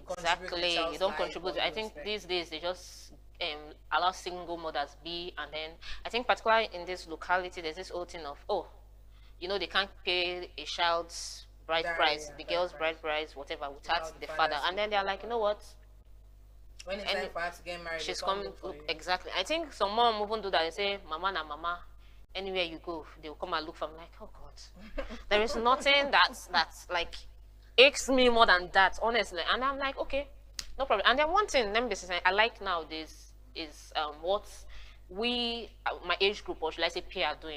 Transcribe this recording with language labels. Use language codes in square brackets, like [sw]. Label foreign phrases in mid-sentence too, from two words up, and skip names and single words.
[en] exactly, you don't contribute. I think these days they just allow single mothers be, and then I think particularly in this locality, there's this whole thing of they can't pay a child's bride price, the girl's bride price, whatever, without the father, and then they're like, you know what? When it's time for her to get married, she's coming. Exactly. I think some mom even do that. They say, "Mama na mama." Anywhere you go, they will come and look for me. Like, oh God, there is nothing that's like aches me more than that, honestly. And I'm like, okay, no problem. And then one thing, let me just say, I like nowadays is what we, my age group, or should I say peer, are doing.